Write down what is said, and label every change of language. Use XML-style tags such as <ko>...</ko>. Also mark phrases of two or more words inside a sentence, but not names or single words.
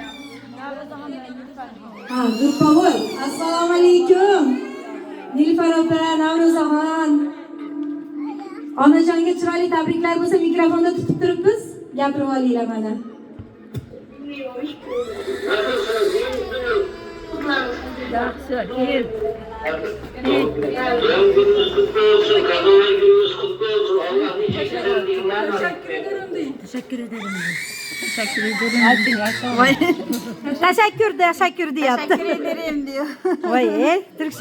<uz>Gurpavoy. Assalomu alaykum. Nilufar opa, Navro'zaxon. Onajonga chiroyli tabriklar bo'lsa, mikrofonda tutib turibmiz. Gapirib olinglar mana. Yaxshi, kel.</uz> <tr>Gününüz kutlu olsun, kadınlar gününüz kutlu olsun. Allah nice günler Teşekkür ederim.</tr> <uz>Teşekkür deyapti.</uz> <tr>Teşekkür ederim diyor.</tr> <uz>Voy, Türkçe</uz>